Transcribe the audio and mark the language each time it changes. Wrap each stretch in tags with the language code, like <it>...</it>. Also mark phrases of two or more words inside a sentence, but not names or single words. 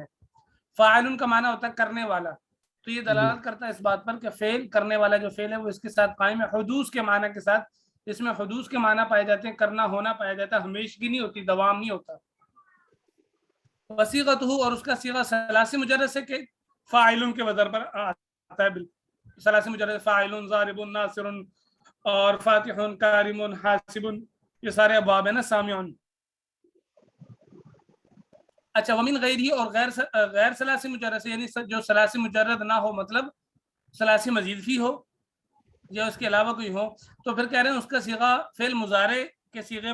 <ur>فاعل کا معنی ہوتا ہے کرنے والا، تو یہ دلالت کرتا ہے اس بات پر کہ فعل کرنے والا جو فعل ہے وہ اس کے ساتھ قائم ہے، حدوث کے معنی کے ساتھ۔ اس میں حدوث کے معنی پائے جاتے ہیں، کرنا ہونا پایا جاتا ہے، ہمیشگی نہیں ہوتی، دوام نہیں ہوتا۔ وصیغتہ، اور اس کا صیغہ ثلاثی مجرد سے کہ فاعل کے وزن پر آتا ہے،</ur> <ar>ثلاثی مجرد فاعلٌ ضاربٌ ناصرٌ اور فاتحٌ کارمٌ حاسبٌ,</ar> <ur>یہ سارے ابواب ہے نا सामिउन। अच्छा,</ur> <ar>ومن غيره,</ar> <ur>اور غیر</ur> <ar>ثلاثي مجرد</ar> <ur>سے، یعنی جو</ur> <ar>ثلاثي مجرد</ar> <ur>نہ ہو، مطلب</ur> <ar>ثلاثي مزيد فيه</ar> <ur>ہو یا اس کے علاوہ کوئی ہو، تو پھر کہہ رہے ہیں اس کا صیغہ فعل مضارع کے صیغے</ur>